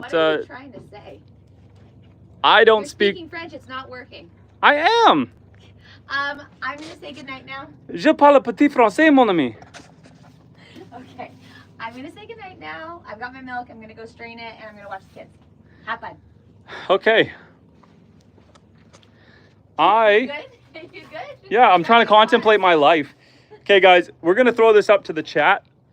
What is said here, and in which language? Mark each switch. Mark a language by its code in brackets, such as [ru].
[en] what are you trying to say? I don't You're speak. Speaking French, it's not working. I am. I'm gonna say goodnight now. [fr] Je parle petit français, mon ami. [en] Okay, I'm gonna say goodnight now. I've got my milk. I'm gonna go strain it, and I'm gonna watch the kids. Have fun. Okay. You good? You good? Yeah, I'm trying to contemplate my life. Okay, guys, we're going to throw this up to the chat.